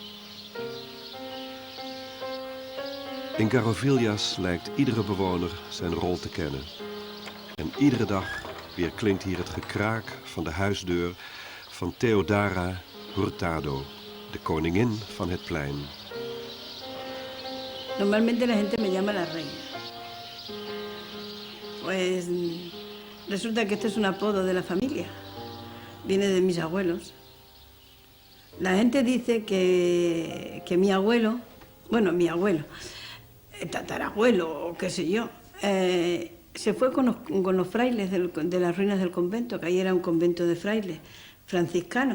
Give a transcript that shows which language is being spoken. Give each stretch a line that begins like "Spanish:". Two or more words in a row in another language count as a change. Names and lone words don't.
Dutch: In Garrovillas lijkt iedere bewoner zijn rol te kennen. En iedere dag weer klinkt hier het gekraak van de huisdeur van Theodora Hurtado, de koningin van het plein.
Spanish: Normalmente la gente me llama la reina. Pues Resulta que este es un apodo de la familia. Viene de mis abuelos. La gente dice que mi abuelo, bueno, mi abuelo, tatarabuelo o qué sé yo, se fue con los frailes de las ruinas del convento, que ahí era un convento de frailes franciscanos.